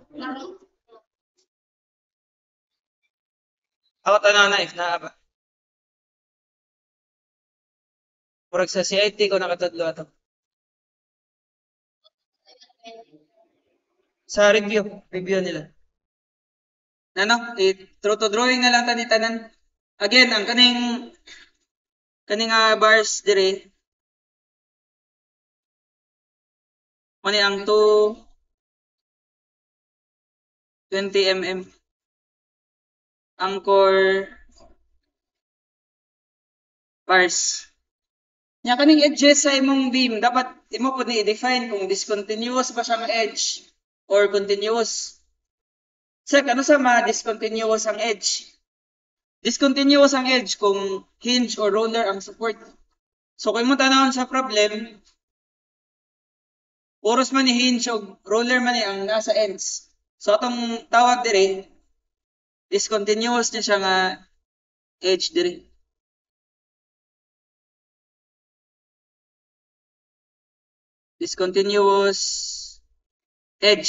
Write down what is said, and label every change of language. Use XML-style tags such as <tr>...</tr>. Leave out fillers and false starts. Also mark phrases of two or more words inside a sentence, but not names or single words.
<ceb>Ako tanaw na if na ba. Murag sa CIT ko nakatudlo ato. Sa review nila. Ano? Through to drawing na lang tani tanan. Again, ang kaning bars dire mani ang 20 mm ang</ceb> <en>core bars.</en> <ceb>Nya kaning edges sa imong beam dapat imo pud ni i-define kung discontinuous ba siya nga edge or continuous. Sir, ano sa discontinuous ang edge? Discontinuous ang edge kung</ceb> <en>hinge or roller</en> <ceb>ang support. So kung mo tanawon sa problem, oros man ni hinge o roller man ni ang nasa ends. So atong tawag dire, discontinuous niya siya nga edge dire.</ceb> <en>Discontinuous edge.</en>